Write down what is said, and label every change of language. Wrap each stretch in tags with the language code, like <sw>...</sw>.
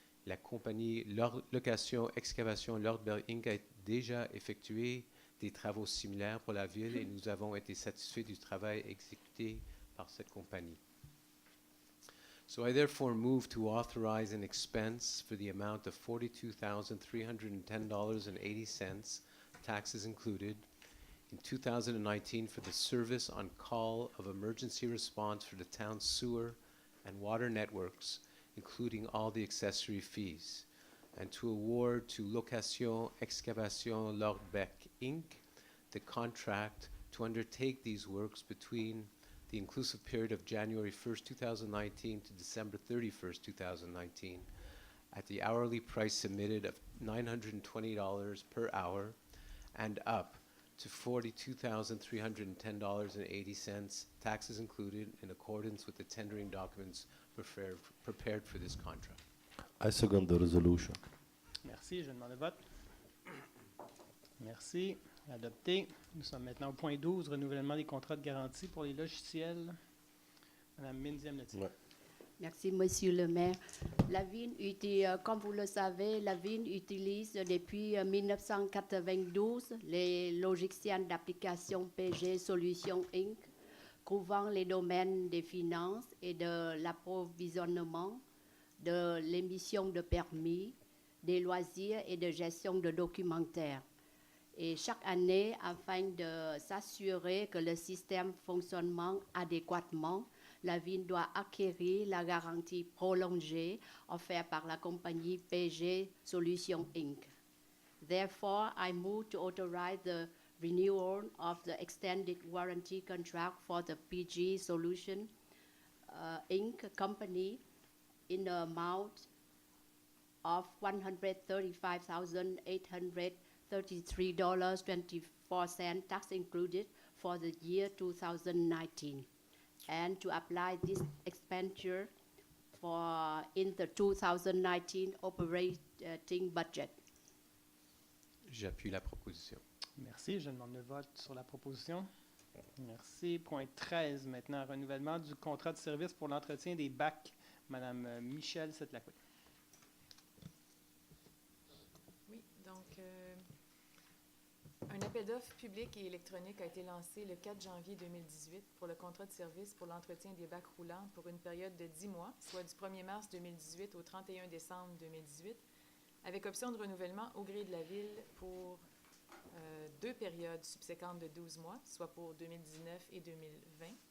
<fr>La compagnie Location Excavation Lordbeck Inc. a déjà effectué des travaux similaires pour la ville et nous avons été satisfaits du travail exécuté par cette compagnie.</fr> <en>So I therefore move to authorize an expense for the amount of $42,310.80, taxes included, in 2019 for the service on call of emergency response for the town's sewer and water networks, including all the accessory fees, and to award to Location Excavation Lordbeck Inc. the contract to undertake these works between the inclusive period of January 1st, 2019 to December 31st, 2019, at the hourly price submitted of $920 per hour and up to $42,310.80, taxes included, in accordance with the tendering documents prepared for this contract. I second the resolution.</en> <fr>Merci, je demande le vote. Merci, adopté. Nous sommes maintenant au point 12, renouvellement des contrats de garantie pour les logiciels. Madame Minziam-Letier. Ouais. Merci, Monsieur le maire. La Ville, comme vous le savez, la Ville utilise depuis 1992 les logiciels d'application PG Solutions Inc., couvrant les domaines des finances et de l'approvisionnement, de l'émission de permis, des loisirs et de gestion de documentaire. Et chaque année, afin de s'assurer que le système fonctionne adéquatement, la Ville doit acquérir la garantie prolongée offerte par la compagnie PG Solutions Inc.</fr> <en>Therefore, I move to authorize the renewal of the extended warranty contract for the PG Solutions Inc. company in the amount of $135,833.24, tax included, for the year 2019, and to apply this expenditure in the 2019 operating budget.</en> <fr>J'appuie la proposition. Merci, je demande le vote sur la proposition. Merci. Point 13, maintenant, renouvellement du contrat de service pour l'entretien des bacs. Madame Michel Setlacoué. Oui, donc un appel d'offres public et électronique a été lancé le 4 janvier 2018 pour le contrat de service pour l'entretien des bacs roulants pour une période de 10 mois, soit du 1er mars 2018 au 31 décembre 2018, avec option de renouvellement au gré de la Ville pour 2 périodes subséquentes de 12 mois, soit pour 2019 et 2020.</fr>